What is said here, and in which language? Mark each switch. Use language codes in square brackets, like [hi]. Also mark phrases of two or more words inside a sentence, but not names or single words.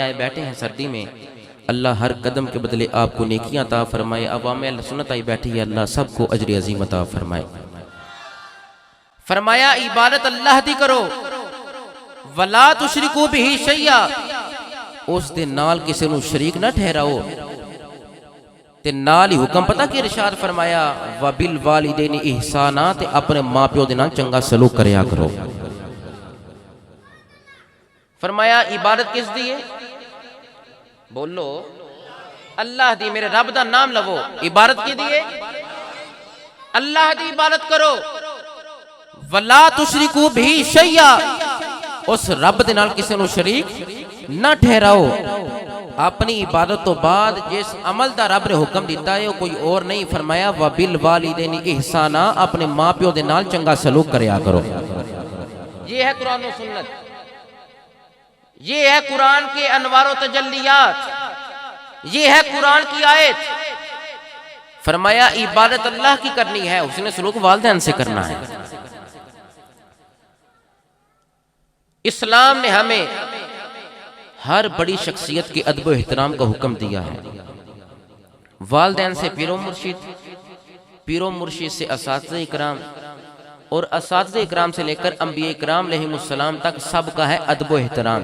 [ur] آئے بیٹھے ہیں سردی میں، اللہ ہر قدم کے بدلے آپ کو نیکیاں عطا فرمائے۔ عوام اہل سنت آئی بیٹھی ہے، اللہ سب کو اجر عظیم عطا فرمائے۔ [pa] فرمایا عبادت اللہ دی کرو، [ar] ولا تشرکو بہ شیئا، [pa] اس دے نال کسی نو شریک نہ ٹھہراؤ، تے نال ہی حکم پتہ کہ ارشاد فرمایا [ar] وبالوالدین احسانا، [pa] تے اپنے ماں پیو دے نال چنگا سلوک کریا کرو۔ فرمایا عبادت کس دی ہے؟ بولو اللہ دی، میرے رب دا نام لو، عبادت کی دی ہے؟ اللہ دی عبادت کرو، [ar] ولا تشرکو بہ شیئا، [pa] اس رب دے نال کسی نو شریک نہ ٹھہراؤ۔ اپنی عبادت تو بعد جس عمل دا رب نے حکم دیتا ہے وہ کوئی اور نہیں، فرمایا [ar] وبالوالدین احسانا، [pa] اپنے ماں پیو دے نال چنگا سلوک کریا کرو۔ [ur] یہ ہے قرآن و سنت، یہ ہے قرآن کے انوار و تجلیات، یہ ہے قرآن کی آیت۔ فرمایا عبادت اللہ کی کرنی ہے، اس نے سلوک والدین سے کرنا ہے۔ اسلام نے ہمیں ہر بڑی شخصیت کے ادب و احترام کا حکم دیا ہے، والدین سے پیر و مرشد، پیر و مرشد سے اساتذہ اکرام، اور اساتذہ اکرام سے لے کر انبیاء اکرام [ar] علیہم السلام [ur] تک سب کا ہے ادب و احترام۔